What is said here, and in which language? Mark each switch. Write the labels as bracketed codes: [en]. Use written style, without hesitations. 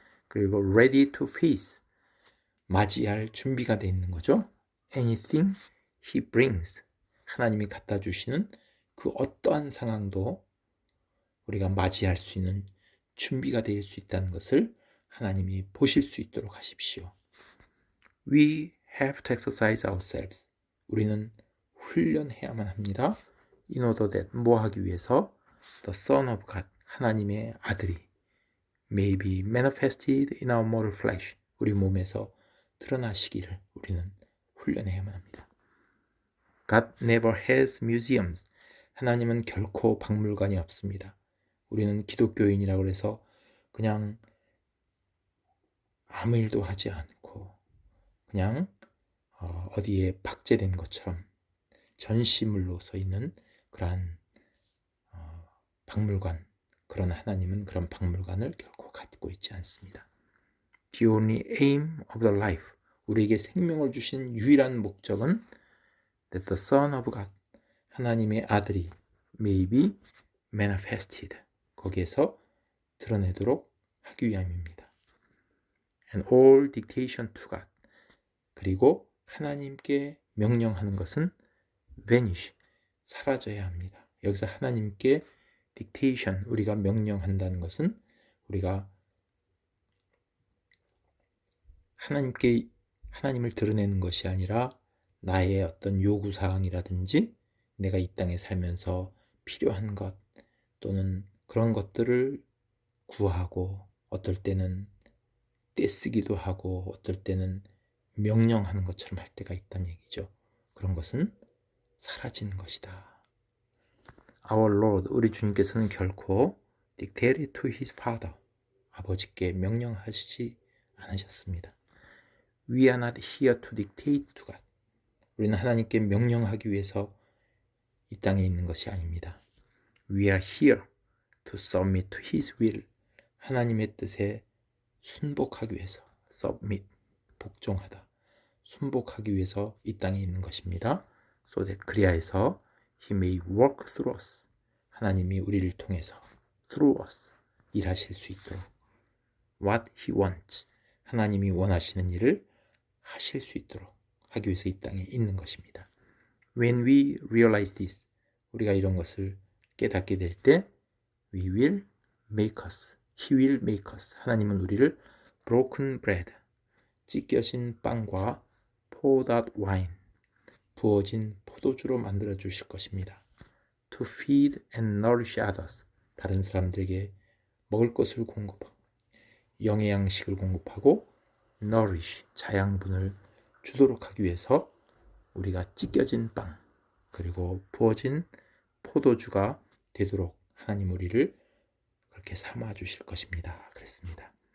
[ko] 그리고 ready to face, 맞이할 준비가 되어 있는 거죠. Anything he brings, 하나님이 갖다 주시는 그 어떠한 상황도 우리가 맞이할 수 있는 준비가 될 수 있다는 것을 하나님이 보실 수 있도록 하십시오. [en] We have to exercise ourselves. [ko] 우리는 훈련해야만 합니다. In order that, 뭐 하기 위해서? [en] The Son of God, 하나님의 아들이 may be manifested in our mortal flesh, 우리 몸에서 드러나시기를 우리는 훈련해야만 합니다. God never has museums. [ko] 하나님은 결코 박물관이 없습니다. 우리는 기독교인이라고 해서 그냥 아무 일도 하지 않고 그냥 어디에 박제된 것처럼 전시물로 서 있는 그러한 박물관, 그러나 하나님은 그런 박물관을 결코 갖고 있지 않습니다. [en] The only aim of the life, 우리에게 생명을 주신 유일한 목적은 that the Son of God, 하나님의 아들이 may be manifested, 거기에서 드러내도록 하기 위함입니다. And all dictation to God, 그리고 하나님께 명령하는 것은 vanish, 사라져야 합니다. [ko] 여기서 하나님께 dictation, 우리가 명령한다는 것은 우리가 하나님을 드러내는 것이 아니라 나의 어떤 요구사항이라든지 내가 이 땅에 살면서 필요한 것 또는 그런 것들을 구하고 어떨 때는 떼쓰기도 하고 어떨 때는 명령하는 것처럼 할 때가 있다는 얘기죠. 그런 것은 사라지는 것이다. Our Lord, 우리 주님께서는 결코 dictated to his father, 아버지께 명령하시지 않으셨습니다. [en] We are not here to dictate to God. [ko] 우리는 하나님께 명령하기 위해서 이 땅에 있는 것이 아닙니다. [en] We are here to submit to his will. [ko] 하나님의 뜻에 순복하기 위해서, submit, 복종하다, 순복하기 위해서 이 땅에 있는 것입니다. [en] So that, 그리하여서 He may work through us. [ko] 하나님이 우리를 통해서 through us 일하실 수 있도록 what He wants. 하나님이 원하시는 일을 하실 수 있도록 하기 위해서 이 땅에 있는 것입니다. [en] When we realize this, 우리가 이런 것을 깨닫게 될 때 we will make us, He will make us. [ko] 하나님은 우리를 broken bread, 찢겨진 빵과 poured out wine, 부어진 포도주로 만들어 주실 것입니다. To feed and nourish others, 다른 사람들에게 먹을 것을 공급하고 영의 양식을 공급하고 nourish, 자양분을 주도록 하기 위해서 우리가 찢겨진 빵 그리고 부어진 포도주가 되도록 하나님 우리를 그렇게 삼아 주실 것입니다. 그랬습니다.